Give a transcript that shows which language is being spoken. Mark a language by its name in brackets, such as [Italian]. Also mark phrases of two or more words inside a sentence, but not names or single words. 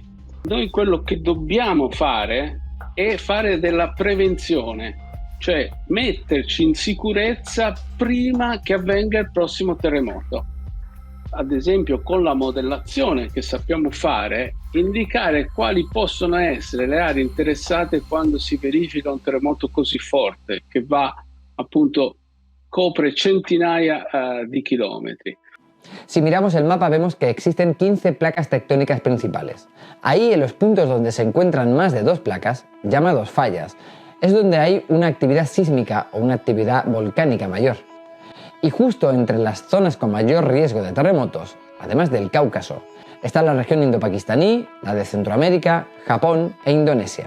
[Italian] Noi quello che dobbiamo fare è fare della prevenzione, cioè metterci in sicurezza prima che avvenga il prossimo terremoto. Ad esempio, con la modellazione che sappiamo fare, indicare quali possono essere le aree interessate quando si verifica un terremoto così forte che va appunto copre centinaia di kilómetros. [Spanish] Si miramos el mapa vemos que existen 15 placas tectónicas principales. Ahí, en los puntos donde se encuentran más de 2 placas, llamados fallas, es donde hay una actividad sísmica o una actividad volcánica mayor. Y justo entre las zonas con mayor riesgo de terremotos, además del Cáucaso, está la región indo-pakistaní, la de Centroamérica, Japón e Indonesia.